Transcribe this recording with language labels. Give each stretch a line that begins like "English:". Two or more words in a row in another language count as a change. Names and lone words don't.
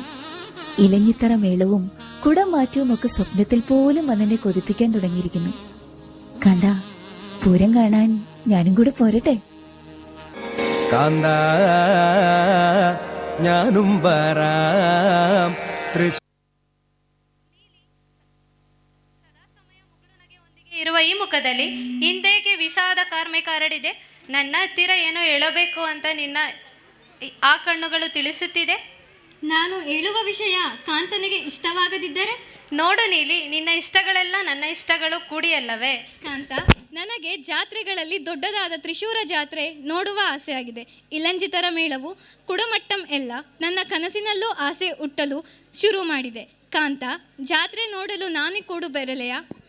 Malayalam: ഇലഞ്ഞിത്തറ മേളവും കുടം മാറ്റവും ഒക്കെ സ്വപ്നത്തിൽ പോലും അതെന്നെ കൊതിപ്പിക്കാൻ തുടങ്ങിയിരിക്കുന്നു. കാന്ത, പൂരം കാണാൻ ഞാനും കൂടെ പോരട്ടെ? കാന്ത ഞാനും വരാം
Kannada: ಇರುವ ಈ ಮುಖದಲ್ಲಿ ಹಿಂದೇಗೆ ವಿಷಾದ ಕಾರ್ಮಿಕ ಹರಡಿದೆ. ನನ್ನ ಹತ್ತಿರ ಏನೋ ಹೇಳಬೇಕು ಅಂತ ನಿನ್ನ ಆ ಕಣ್ಣುಗಳು ತಿಳಿಸುತ್ತಿದೆ. ನಾನು ಹೇಳುವ ವಿಷಯ ಕಾಂತನಿಗೆ ಇಷ್ಟವಾಗದಿದ್ದರೆ? ನೋಡು ನೀಲಿ, ನಿನ್ನ ಇಷ್ಟಗಳೆಲ್ಲ ನನ್ನ ಇಷ್ಟಗಳು ಕೂಡಿಯಲ್ಲವೇ? ಕಾಂತ, ನನಗೆ ಜಾತ್ರೆಗಳಲ್ಲಿ ದೊಡ್ಡದಾದ ತ್ರಿಶೂರ ಜಾತ್ರೆ ನೋಡುವ ಆಸೆ ಆಗಿದೆ. ಇಲಂಜಿತರ ಮೇಳವು ಕುಡಮಟ್ಟಂ ಎಲ್ಲ ನನ್ನ ಕನಸಿನಲ್ಲೂ ಆಸೆ ಹುಟ್ಟಲು ಶುರು ಮಾಡಿದೆ. ಕಾಂತ, ಜಾತ್ರೆ ನೋಡಲು ನಾನು ಕೂಡ ಬರಲೆಯಾ?